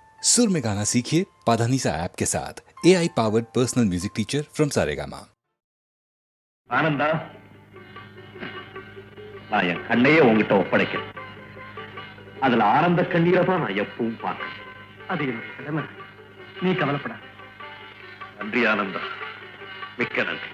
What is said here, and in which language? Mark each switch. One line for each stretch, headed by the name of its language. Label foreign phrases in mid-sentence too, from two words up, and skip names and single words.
Hindi: सुर में गाना सीखिए पाधानीसा ऐप के साथ।
English: AI powered personal music teacher from
Hindi: सारेगामा।
Tamil: ஆனந்தா, நான் என் கண்ணையே உங்ககிட்ட ஒப்படைக்கிறேன். அதுல ஆனந்த கண்ணீரை தான் நான் எப்பவும் பார்க்கிறேன். அது என்னுடைய கடமை. நீ கவலைப்படாத. நன்றி ஆனந்தா, மிக்க நன்றி.